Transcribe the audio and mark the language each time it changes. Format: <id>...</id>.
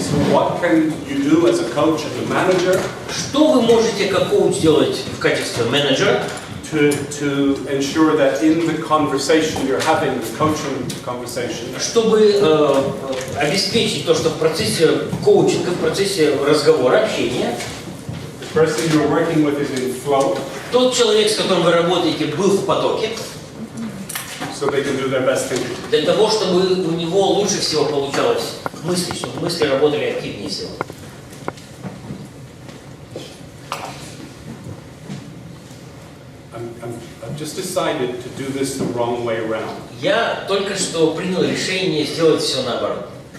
<en>What can you do as a coach, as a manager?</en> <ru>Что вы можете как коуч сделать в качестве менеджера?</ru> <en>To ensure that in the conversation you're having, the coaching conversation,</en> <ru>чтобы обеспечить то, что в процессе коучинга, в процессе разговора, общения,</ru> <en>the person you're working with is in flow,</en> <ru>тот человек, с которым вы работаете, был в потоке,</ru> <en>so they can do their best thinking.</en> <ru>для того, чтобы у него лучше всего получалось мысли, чтобы мысли работали активнее всего.</ru> <en>I've just decided to do this the wrong way around.</en> <ru>Я только что принял решение сделать все наоборот.</ru>